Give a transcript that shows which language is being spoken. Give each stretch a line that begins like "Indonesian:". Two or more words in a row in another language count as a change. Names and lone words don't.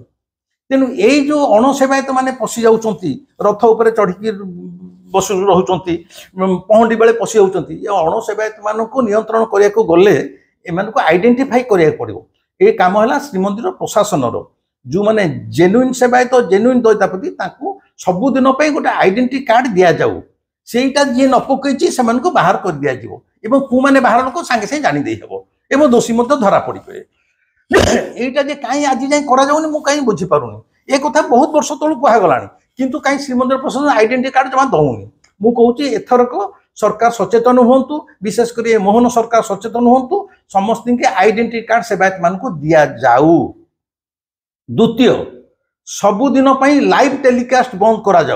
Odia: ତେଣୁ ଏଇ ଯୋଉ ଅଣ ସେବାୟତ ମାନେ ପଶି ଯାଉଛନ୍ତି, ରଥ ଉପରେ ଚଢିକି ବସି ରହୁଛନ୍ତି, ପହଣ୍ଡି ବେଳେ ପଶି ଯାଉଛନ୍ତି, ଏ ଅଣ ସେବାୟତ ମାନଙ୍କୁ ନିୟନ୍ତ୍ରଣ କରିବାକୁ ଗଲେ ଏମାନଙ୍କୁ ଆଇଡେଣ୍ଟିଫାଇ କରିବାକୁ ପଡିବ। ଏ କାମ ହେଲା ଶ୍ରୀମନ୍ଦିର ପ୍ରଶାସନର। ଯୋଉମାନେ ଜେନ୍ୟୁଇନ୍ ସେବାୟତ ଜେନ୍ୟୁଇନ୍ ଦଇତାପତି ତାଙ୍କୁ ସବୁଦିନ ପାଇଁ ଗୋଟେ
English: identity card
Odia: ଦିଆଯାଉ। ସେଇଟା ଯିଏ ନ ପକେଇଛି ସେମାନଙ୍କୁ ବାହାର କରି ଦିଆଯିବ ଏବଂ କୋଉମାନେ ବାହାର ଲୋକ ସାଙ୍ଗେ ସାଙ୍ଗେ ଜାଣି ଦେଇହେବ ଏବଂ ଦୋଷୀ ମଧ୍ୟ ଧରା ପଡିବେ। ଏଇଟା ଯେ কাହିଁ ଆଜି ଯାଏଁ କରାଯାଉନି ମୁଁ କାହିଁ ବୁଝିପାରୁନି। ଏ କଥା ବହୁତ ବର୍ଷ ତଳୁ କୁହାଗଲାଣି, କିନ୍ତୁ କାହିଁ ଶ୍ରୀମନ୍ଦିର ପ୍ରଶାସନ
English: identity card
Odia: ଜମା ଦଉନି। ମୁଁ କହୁଛି ଏଥରକ ସରକାର ସଚେତନ ହୁଅନ୍ତୁ, ବିଶେଷ କରି ଏ ମୋହନ ସରକାର ସଚେତନ ହୁଅନ୍ତୁ, ସମସ୍ତଙ୍କୁ
English: identity card
Odia: ସେବାୟତ ମାନଙ୍କୁ ଦିଆଯାଉ। ଦ୍ୱିତୀୟ, ସବୁଦିନ ପାଇଁ
English: live telecast
Odia: ବନ୍ଦ କରାଯାଉ।